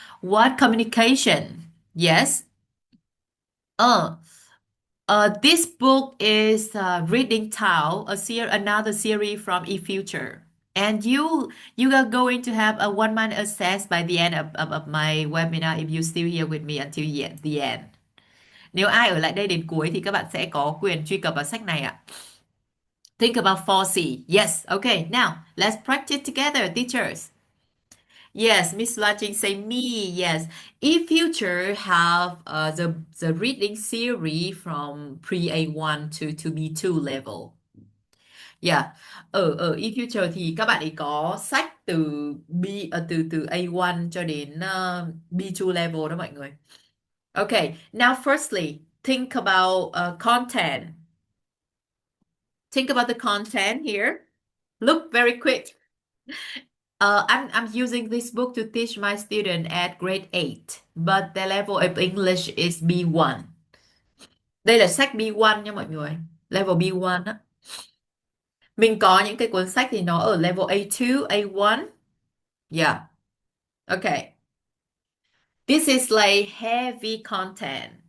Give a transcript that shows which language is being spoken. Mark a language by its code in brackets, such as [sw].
[en] What communication? Yes. Uh, this book is Reading Tao, another series from eFuture. And you are going to have a 1 month access by the end of my webinar if you still here with me until the end. [vi] Nếu ai ở lại đây đến cuối thì các bạn sẽ có quyền truy cập vào sách này ạ. [en] Think about 4C. Yes. Okay. Now let's practice together, teachers. Yes, Miss Laching say me. Yes. If future have the reading series from pre A1 to B2 level. Yeah. [vi] Ở in future thì các bạn ấy có sách từ từ A1 cho đến B2 level đó mọi người. [en] Okay. Now firstly, think about content. Think about the content here. Look very quick. I'm using this book to teach my student at grade 8, but the level of English is B1. [vi] Đây là sách B1 nha mọi người. Level B1 á. Mình có những cái cuốn sách thì nó ở level A2, A1. [en] Yeah. Okay. This is like heavy content.